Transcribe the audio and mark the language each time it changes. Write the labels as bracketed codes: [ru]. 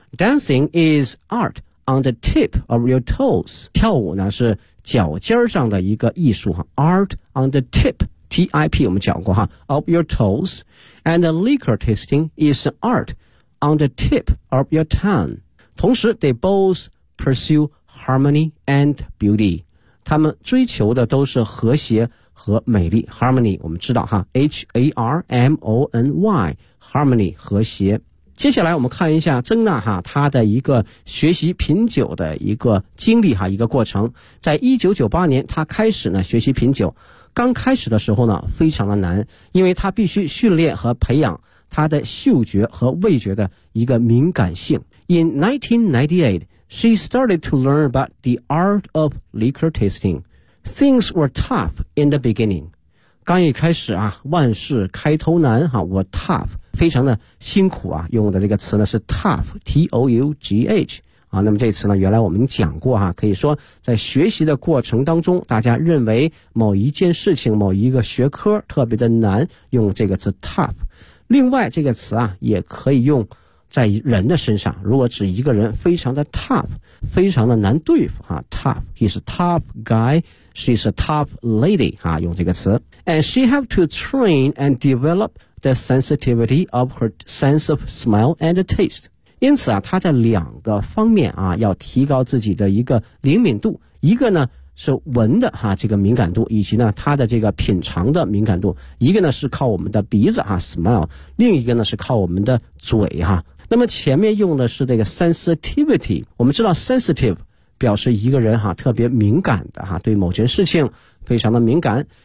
[en] Dancing is art on the tip of your toes. [zh] 跳舞呢是脚尖上的一个艺术哈。 [en] Art on the tip, T-I-P [zh] 我们讲过哈 [en] ,of your toes. And liquor tasting is art on the tip of your tongue. [zh] 同时 [en] they both pursue harmony and beauty. [zh] 他们追求的都是和谐和美丽。 Harmony, 我们知道哈 ,H-A-R-M-O-N-Y, harmony, 和谐。接下来我们看一下曾娜哈她的一个学习品酒的一个经历哈，一个过程。在1998年她开始呢学习品酒，刚开始的时候呢非常的难，因为她必须训练和培养她的嗅觉和味觉的一个敏感性。 [en] In 1998 she started to learn about the art of liquor tasting. Things were tough in the beginning. [zh] 刚一开始啊万事开头难哈，我 tough非常的辛苦啊，用的这个词呢是 tough, T-O-U-G-H, 啊，那么这词呢原来我们讲过啊，可以说在学习的过程当中，大家认为某一件事情某一个学科特别的难，用这个词 tough。另外这个词啊也可以用在人的身上，如果指一个人非常的 tough, 非常的难对付啊 tough, [en] he's a tough guy, she's a tough lady, [zh] 啊，用这个词。 [en] And she have to train and develop the sensitivity of her sense of smell and taste. [zh] 因此啊，她在两个方面啊，要提高自己的一个灵敏度。一个呢，是闻的哈，这个敏感度，以及呢，她的这个品尝的敏感度。一个呢，是靠我们的鼻子啊 ,smell, 另一个呢，是靠我们的嘴哈。那么前面用的是这个 sensitivity, 我们知道 sensitive 表示一个人哈，特别敏感的哈，对某件事情非常的敏感。